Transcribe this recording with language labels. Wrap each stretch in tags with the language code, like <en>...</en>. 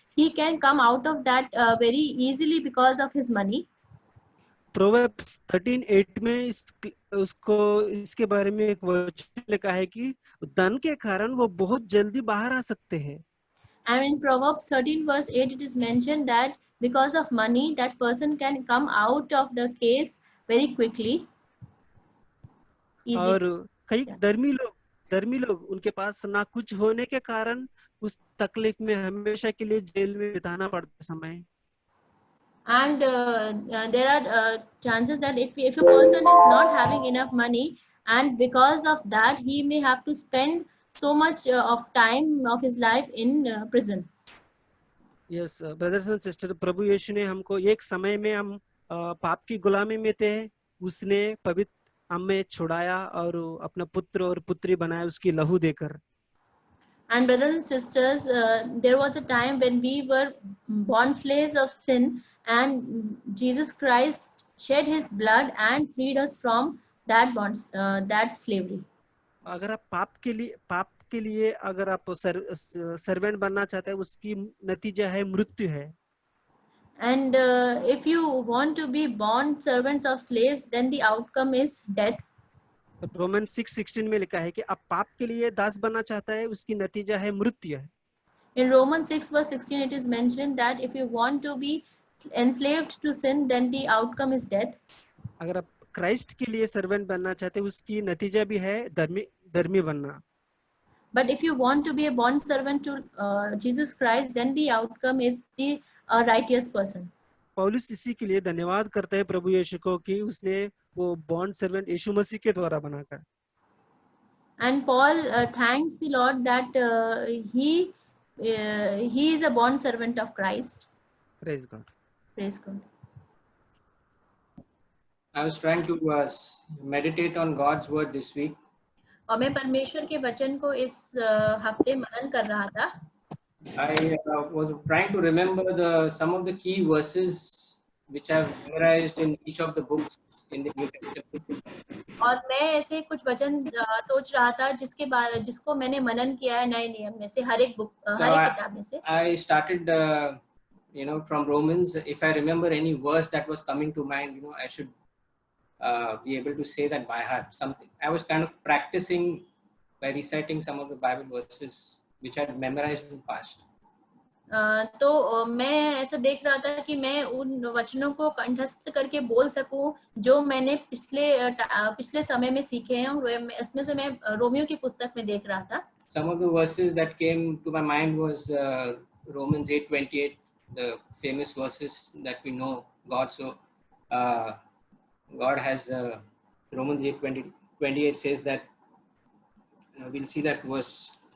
<en>he can come out of that very easily because of his money.</en> <hi>Proverbs 13:8 में उसको इसके बारे में एक वचन लिखा है कि धन के कारण वो बहुत जल्दी बाहर आ सकते हैं.</hi> <en>And in Proverbs 13 verse 8, it is mentioned that because of money, that person can come out of the case very quickly. Easy.</en> <hi>और कई</hi> <en>Yeah.</en> <hi>धर्मी लोग उनके पास ना कुछ होने के कारण उस तकलीफ में हमेशा के लिए जेल में बिताना पड़ता समय.</hi> <en>And there are chances that if a person is not having enough money, and because of that he may have to spend so much of time of his life in prison. Yes brothers and sister,</en> <hi>प्रभु यीशु ने हमको एक समय में हम पाप की गुलामी में थे, उसने पवित्र हमें छुड़ाया और अपना पुत्र और पुत्री बनाया उसकी लहू देकर.</hi> <en>And brothers and sisters, there was a time when we were born slaves of sin, and Jesus Christ shed his blood and freed us from that bonds, that slavery.</en> <hi>अगर आप पाप के लिए अगर आप सर्वेंट बनना चाहते हैं, उसकी नतीजा है मृत्यु है.</hi> <en>And if you want to be born servants of slaves, then the outcome is death.</en> <hi>Roman 6:16 में लिखा है कि आप पाप के लिए दास बनना चाहता है, उसकी नतीजा है मृत्यु है.</hi> <en>In Romans 6 verse 16, it is mentioned that if you want to be enslaved to sin, then the outcome is death.</en> <hi>अगर आप क्राइस्ट के लिए सर्वेंट बनना चाहते हैं, उसकी नतीजा भी है धर्मी बनना.</hi> <en>But if you want to be a bond servant to Jesus Christ, then the outcome is the righteous person.</en> <hi>पौलुस इसी के लिए धन्यवाद करता है प्रभु यीशु को कि उसने वो बॉन्ड सर्वेंट यीशु मसीह के द्वारा बनाकर.</hi> <en>And Paul thanks the Lord that he is a bond servant of Christ. Praise God. Praise God. I was trying to meditate on God's word this week.</en> <hi>और मैं परमेश्वर के वचन को इस हफ्ते मनन कर रहा था.</hi> <en>I was trying to remember some of the key verses which I've memorized in each of the books in the New Testament.</en> <hi>और मैं ऐसे कुछ वचन सोच रहा था जिसको मैंने मनन किया है नए नियम में से, हर एक किताब में से.</hi> <en>I started from Romans. If I remember any verse that was coming to mind, I should be able to say that by heart. Something I was kind of practicing by reciting some of the Bible verses which I had memorized in the past.</en> <hi>तो मैं ऐसा देख रहा था कि मैं उन वचनों को कंठस्थ करके बोल सकूं जो मैंने पिछले समय में सीखे हैं, और इसमें से मैं रोमियो की पुस्तक में देख रहा था.</hi> <en>Some of the verses that came to my mind was Romans 8:28, the famous verses that we know. God has Romans 8:28 says that we'll see that verse.</en>